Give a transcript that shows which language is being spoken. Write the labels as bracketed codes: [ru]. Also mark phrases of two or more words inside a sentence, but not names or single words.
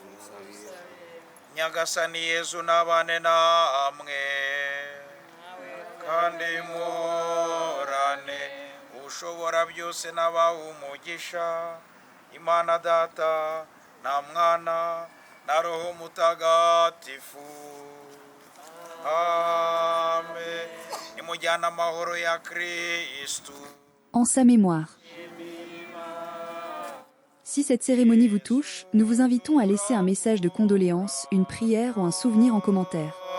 [rw] Nyagasani Yezu nabane namwe kandi murane ushobora byose n'abaha umugisha, Imana Data na Mwana na Roho Mutagatifu. Amen. Nimujyane amahoro ya Kristu. [fr] En sa mémoire. Si cette cérémonie vous touche, nous vous invitons à laisser un message de condoléances, une prière ou un souvenir en commentaire.